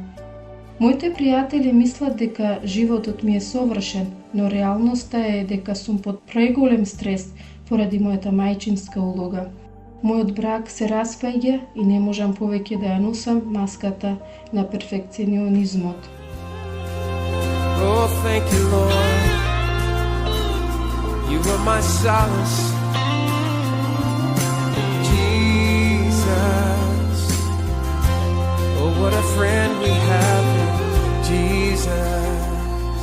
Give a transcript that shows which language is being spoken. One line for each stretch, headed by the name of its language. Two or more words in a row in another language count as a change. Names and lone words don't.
Macedonian: Моите пријатели мислат дека животот ми е совршен, но реалноста е дека сум под преголем стрес поради мојата мајчинска улога. Мојот брак се распаѓа и не можам повеќе да ја носам маската на перфекционизмот.
English: Oh, thank you, Lord. You are my solace, Jesus. Oh, what a friend we have in Jesus.